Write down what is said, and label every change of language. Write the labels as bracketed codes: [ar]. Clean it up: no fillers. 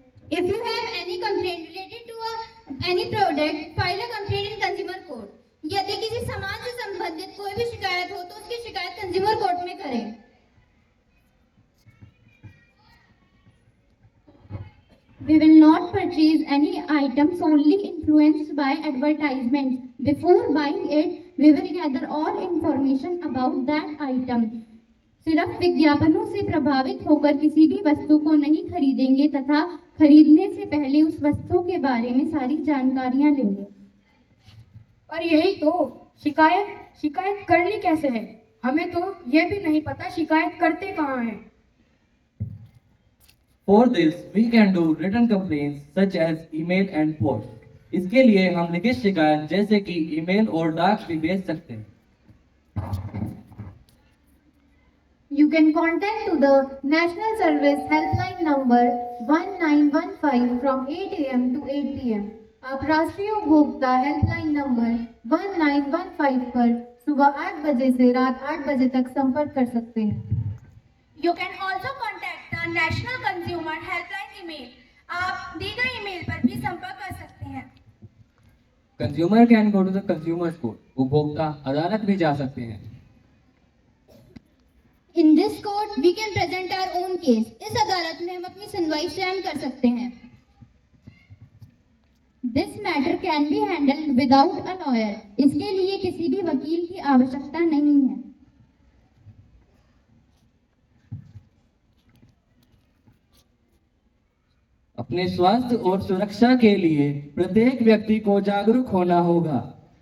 [en] If you have any complaint related to any product, file a complaint in consumer court. [hi] यदि किसी सामान से संबंधित कोई भी शिकायत हो तो उसकी शिकायत कंज्यूमर कोर्ट में करें. [en] We will not purchase any item solely influenced by advertisements. Before buying it, we will gather all information about that item. [hi] सिर्फ विज्ञापनों से प्रभावित होकर किसी भी वस्तु को नहीं खरीदेंगे तथा खरीदने से पहले उस वस्तु के बारे में सारी जानकारियां लेंगे. और यही तो शिकायत करनी कैसे है, हमें तो ये भी नहीं पता शिकायत करते कहाँ हैं. [en] For this, we can do written complaints such as email and post. [hi] इसके लिए हम लिखित शिकायत जैसे कि ईमेल और डाक भी भेज सकते हैं. [en] You can contact to the National Service Helpline number 1915 from 8 a.m. to 8 p.m. [hi] आप राष्ट्रीय उपभोक्ता हेल्पलाइन नंबर 1915 पर सुबह 8 बजे से रात 8 बजे तक संपर्क कर सकते हैं. [en] You can also contact the National Consumer Helpline email. [hi] आप दी गई ईमेल पर भी संपर्क कर सकते हैं. [en] Consumer can go to the consumer's court. [hi] उपभोक्ता अदालत भी जा सकते हैं. [en] In this court, we can present our own case. [hi] इस अदालत में हम अपनी सुनवाई स्वयं कर सकते हैं. [en] This matter can be handled without a lawyer. [hi] इसके लिए किसी भी वकील की आवश्यकता नहीं है. अपने स्वास्थ्य और सुरक्षा के लिए प्रत्येक व्यक्ति को जागरूक होना होगा.